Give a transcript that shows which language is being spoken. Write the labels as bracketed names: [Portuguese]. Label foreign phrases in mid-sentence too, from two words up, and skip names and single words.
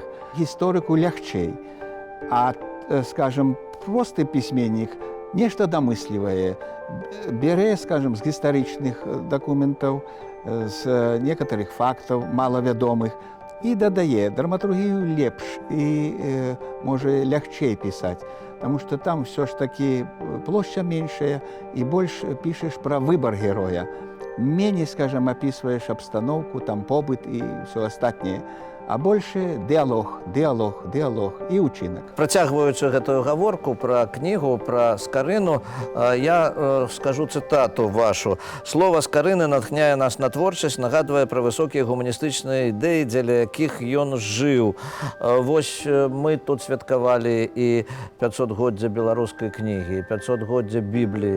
[Belarusian] Гісторыку лягчэй, а, скажем, просты пісьменнік нешта дамыслівае, бярэ, скажем, з гістарычных дакументаў, з некаторых фактаў малавядомых і дадае драматургію лепш і можа лягчэй пісаць, [Russian] потому что там все ж таки [Belarusian] плошча меншая і больш пішаш пра выбар героя. Меней, [Russian] скажем, описываешь обстановку, там побыт и все остальное. А больше диалог, диалог, диалог и учинок. [Belarusian] Працягваючы гэтую гаворку пра кнігу, пра Скарыну, я скажу цытату вашу. Слова Скарыны натхняе нас на творчасць, нагадвае пра высокія гуманістычныя ідэі, дзеля якіх ён жыў. Вось мы тут святкавалі і 500-годдзя беларускай кнігі, 500-годдзя Бібліі.